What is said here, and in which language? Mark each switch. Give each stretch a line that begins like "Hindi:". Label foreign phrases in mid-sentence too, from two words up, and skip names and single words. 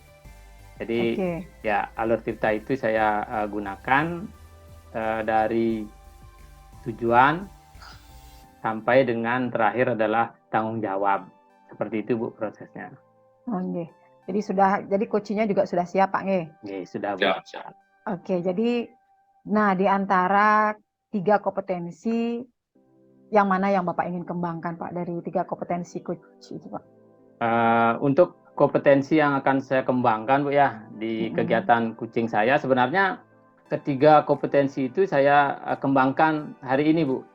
Indonesian: Jadi ya alur tirta itu saya gunakan dari tujuan sampai dengan terakhir adalah tanggung jawab. Seperti itu, Bu, prosesnya. Oke. Jadi kucinya juga sudah siap, Pak nggih? Nggih, sudah, Bu. Siap. Oke, jadi di antara 3 kompetensi yang mana yang Bapak ingin kembangkan, Pak, dari 3 kompetensi kuci itu, Pak? Untuk kompetensi yang akan saya kembangkan, Bu, ya, di kegiatan kucing saya, sebenarnya ketiga kompetensi itu saya kembangkan hari ini, Bu.